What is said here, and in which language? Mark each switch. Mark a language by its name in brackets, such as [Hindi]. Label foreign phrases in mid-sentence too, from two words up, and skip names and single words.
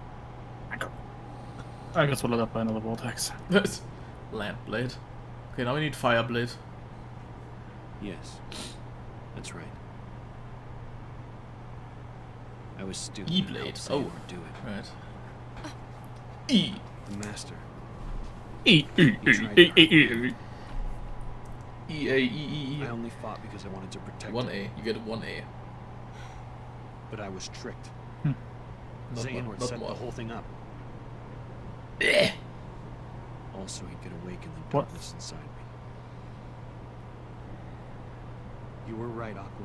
[English] I got swallowed up by another vortex. Land Blade. Okay, now we need Fire Blade. Yes, that's right. I was stupid. and E-Blade. helped Oh. Xehanort do it. Right. E. The master. E. E-A-E-E-E. I only fought because I wanted to protect 1A. him, You get 1A. but I was tricked. Not Xehanort not set more. the whole thing up. Eh. Also, he could awaken the What? darkness inside me. You were right, Aqua.